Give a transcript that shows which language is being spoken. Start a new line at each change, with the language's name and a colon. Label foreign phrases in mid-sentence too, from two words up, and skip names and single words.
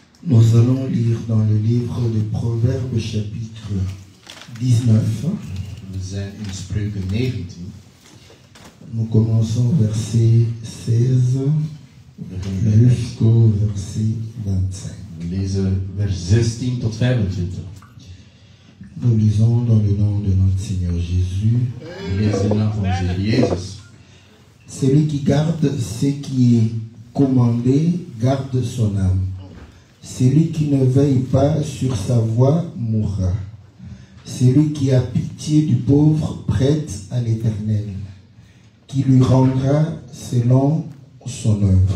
French: Nous allons lire dans le livre de Proverbes chapitre 19.
Dutch: We zijn in Spreuken 19.
French: Nous commençons verset 16 jusqu'au verset 25.
Dutch: We lezen vers 16 tot 25.
French: Nous lisons dans le nom de notre Seigneur Jésus.
Dutch: We lezen in de naam van onze Heer Jezus.
French: Celui qui garde ce qui est commandé garde son âme. Celui qui ne veille pas sur sa voie mourra. Celui qui a pitié du pauvre prête à l'Éternel, qui lui rendra selon son œuvre.